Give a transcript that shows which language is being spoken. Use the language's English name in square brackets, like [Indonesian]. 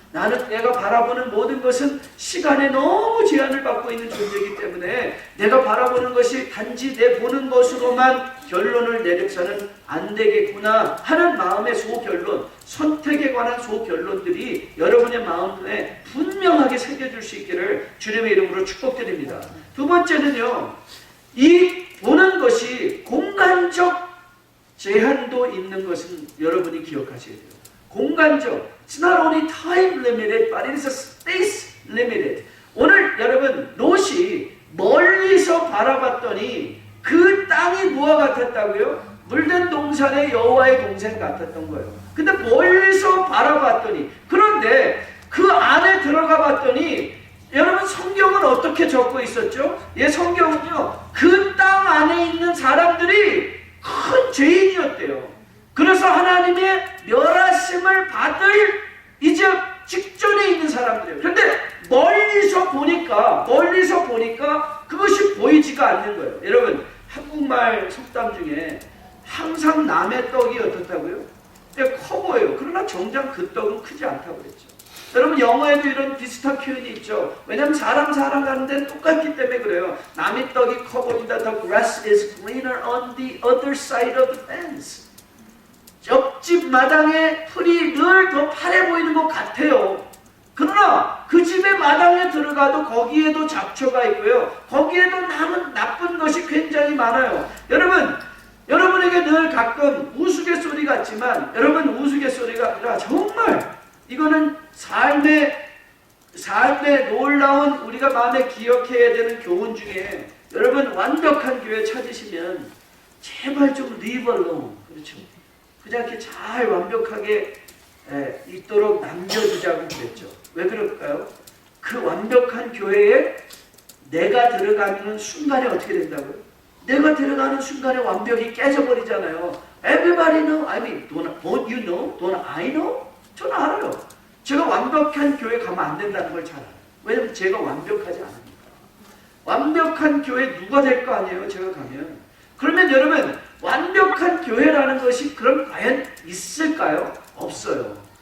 [Korean] 나는 내가 바라보는 모든 것은 시간에 너무 제한을 받고 있는 존재이기 때문에 내가 바라보는 것이 단지 내 보는 것으로만 결론을 내려서는 안 되겠구나 하는 마음의 소결론, 선택에 관한 소결론들이 여러분의 마음에 분명하게 새겨질 수 있기를 주님의 이름으로 축복드립니다. 두 번째는요, 이 보는 것이 공간적 제한도 있는 것은 여러분이 기억하셔야 돼요. [English] 공간적, it's not only time limited, but it is a space limited. [Korean] 오늘 여러분 롯이 멀리서 바라봤더니 그 땅이 무엇 같았다고요? 물든 동산의 여호와의 동생 같았던 거예요. 근데 멀리서 바라봤더니, 그런데 그 안에 들어가 봤더니 여러분 성경은 어떻게 적고 있었죠? 예, 성경은요, 그 땅 안에 있는 사람들이 큰 죄인이었대요. 그래서 하나님의 멸하심을 받을 이제 직전에 있는 사람들이에요. 그런데 멀리서 보니까 그것이 보이지가 않는 거예요. 여러분, 한국말 속담 중에 항상 남의 떡이 어떻다고요? 커 보여요. 그러나 정작 그 떡은 크지 않다고 그랬죠. 여러분, 영어에도 이런 비슷한 표현이 있죠. 왜냐하면 사람 살아가는 데는 똑같기 때문에 그래요. 남의 떡이 커 보인다. [English] The grass is greener on the other side of the fence. [Korean] 옆집 마당에 풀이 늘 더 파래 보이는 것 같아요. 그러나 그 집의 마당에 들어가도 거기에도 잡초가 있고요. 거기에도 나쁜 것이 굉장히 많아요. 여러분에게 늘 가끔 우스갯소리 같지만, 여러분, 우스갯소리가 아니라 정말 이거는 삶의 놀라운, 우리가 마음에 기억해야 되는 교훈 중에, 여러분 완벽한 교회 찾으시면 제발 좀 [English] leave alone, [Korean] 그렇죠? 그냥 이렇게 잘 완벽하게 있도록 남겨두자고 그랬죠. 왜 그럴까요? 그 완벽한 교회에 내가 들어가는 순간에 어떻게 된다고요? 내가 들어가는 순간에 완벽히 깨져버리잖아요. [English] Everybody know, I mean, don't you know? Don't I know? [Korean] 저는 알아요. 제가 완벽한 교회 가면 안 된다는 걸 잘 알아요. 왜냐면 제가 완벽하지 않으니까. 완벽한 교회 누가 될 거 아니에요, 제가 가면. 그러면 여러분, 완벽한 교회라는 것이 그럼 과연 있을까요? 없어요.